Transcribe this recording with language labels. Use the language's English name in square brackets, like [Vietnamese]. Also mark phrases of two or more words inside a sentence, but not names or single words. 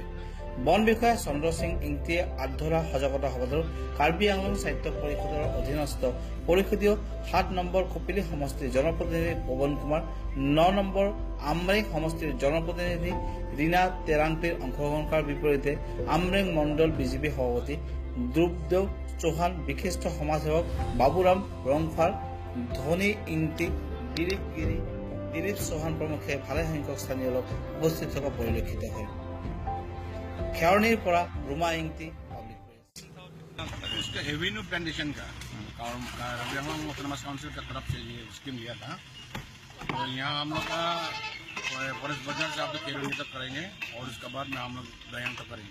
[Assamese] বন বিষয়া চন্দ্ৰ সিং ইংতিয়ে আগধৰা সজাগতা সভাটোৰ কাৰ্বি আংলং স্বায়ত্ত পৰিষদৰ অধীনস্থ পৰিষদীয় ৭ নম্বৰ কপিলী সমষ্টিৰ জনপ্ৰতিনিধি পৱন কুমাৰ, ৯ নম্বৰ আমৰেং সমষ্টিৰ জনপ্ৰতিনিধি ৰীনা তেৰাংপীৰ অংশগ্ৰহণ কৰাৰ বিপৰীতে আমৰেং মণ্ডল বিজেপি সভাপতি দ্ৰুপদেৱ চৌহান, বিশিষ্ট সমাজসেৱক বাবুৰাম ৰংফাৰ, ধনী ইংতি, দিলীপ গিৰি, দিলীপ চৌহান প্ৰমুখে ভালেসংখ্যক স্থানীয় লোক উপস্থিত থকা পৰিলক্ষিত হয়। [Hindi] खेरनी रुमा इंगती उसका [English] avenue plantation [Hindi] का [English] autonomous council [Hindi] की तरफ से ये स्कीम लिया था। तो यहाँ हम लोग का फॉरेस्ट बाजार से आप लोग खेरनी तक करेंगे और उसके बाद में हम लोग दयान तक करेंगे।